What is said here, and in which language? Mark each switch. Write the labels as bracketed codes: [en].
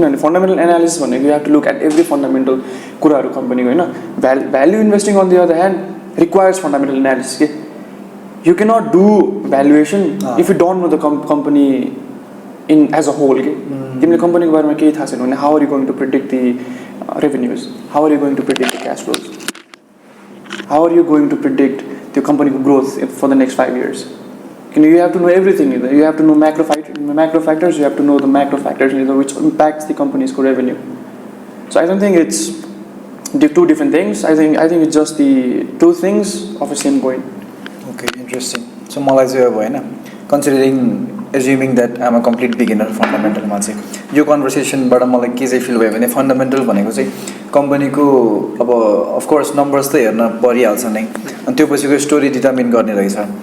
[en] किनभने fundamental analysis भनेको you have to look at every fundamental कुराहरू कम्पनीको होइन. Value investing on the other hand requires fundamental analysis के. You cannot do valuation if you don't know the company in as a whole के. [ne] तिमीले कम्पनीको बारेमा केही थाहा छैन भने [en] How are you going to predict the revenues? How are you going to predict the cash flows? How are you going to predict the company growth for the next 5 years? You have to know everything. You have to know macro factors. You have to know the macro factors which impacts the company's revenue. So I don't think it's the two different things. I think it's just the two things of a same coin. Okay, interesting. [ne] So मलाई चाहिँ अब होइन [en] considering assuming that I'm a complete beginner [ne] फन्डामेन्टलमा चाहिँ यो कन्भर्सेसनबाट मलाई के चाहिँ feel भयो भने फन्डामेन्टल भनेको चाहिँ कम्पनीको अब अफकोर्स नम्बर्स त हेर्न परिहाल्छ नै अनि त्यो पछिको स्टोरी डिटर्मिन गर्ने रहेछ.